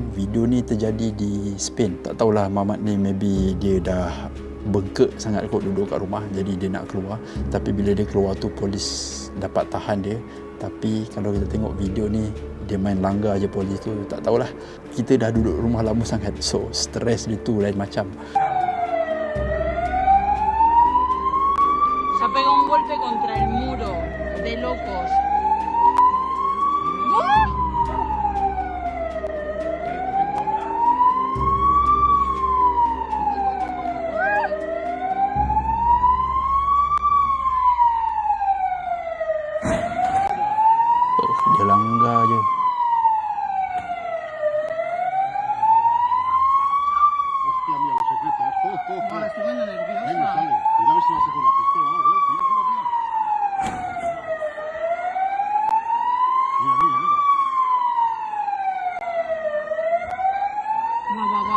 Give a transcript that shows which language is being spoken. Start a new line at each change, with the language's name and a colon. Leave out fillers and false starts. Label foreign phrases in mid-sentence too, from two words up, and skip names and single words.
Malay: Video ni terjadi di Spain. Tak tahulah Mamat ni maybe dia dah bengkak sangat kot duduk kat rumah, jadi dia nak keluar. Tapi bila dia keluar tu polis dapat tahan dia. Tapi kalau kita tengok video ni, dia main langgar je polis tu. Tak tahulah, kita dah duduk rumah lama sangat, so stres dia tu lain macam.
Spanish: Se ha pegado un golpe contra el muro, de locos. ¡Oh!
Malay: Dia langgar je.
Spanish: Hostia mía, los secretos. Ahora estoy muy nerviosa. Venga, sale. Cuidado a ver si va a ser con la pistola o algo, Cuidado con la pistola. Mira, mira, mira. Guau, guau, guau,